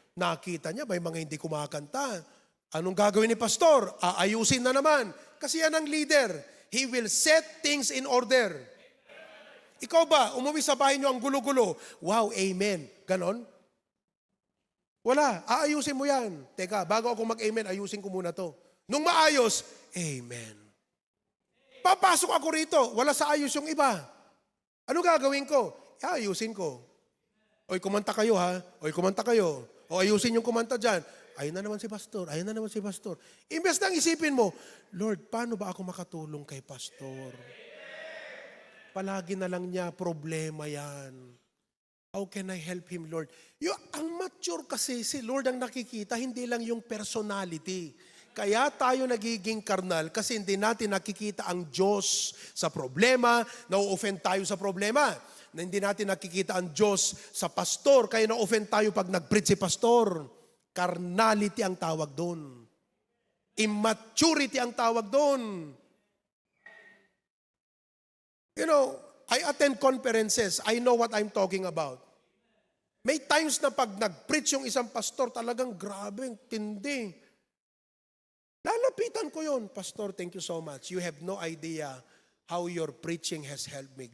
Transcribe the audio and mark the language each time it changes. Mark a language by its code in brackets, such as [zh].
[tl] Nakita niya, may mga hindi kumakanta. Anong gagawin ni pastor? Aayusin na naman. Kasi yan ang leader. [en] He will set things in order. [tl] Ikaw ba, umuwi sa bahay niyo ang gulo-gulo? Wow, amen. Ganon? Wala, aayusin mo yan. Teka, bago ako mag-amen, ayusin ko muna to. Nung maayos, amen. Papasok ako rito, wala sa ayos yung iba. Ano gagawin ko? Ayusin ko. Oy, kumanta kayo ha. Oy, kumanta kayo. O ayusin yung kumanta dyan. Ayun na naman si pastor. Ayun na naman si pastor. Imbes nang isipin mo, Lord, paano ba ako makatulong kay pastor? Palagi na lang niya, problema yan. [en] How can I help him, Lord? [tl] Ang mature kasi, si Lord ang nakikita, hindi lang yung personality. Kaya tayo nagiging karnal kasi hindi natin nakikita ang Diyos sa problema, na-offend tayo sa problema. Na hindi natin nakikita ang Diyos sa pastor, kaya na-offend tayo pag nag-preach si pastor. Carnality ang tawag doon. Immaturity ang tawag doon. [en] You know, I attend conferences. I know what I'm talking about. [tl] May times na pag nag-preach yung isang pastor, talagang grabe, tindi. Lalapitan ko yun. [en] Pastor, thank you so much. You have no idea how your preaching has helped me.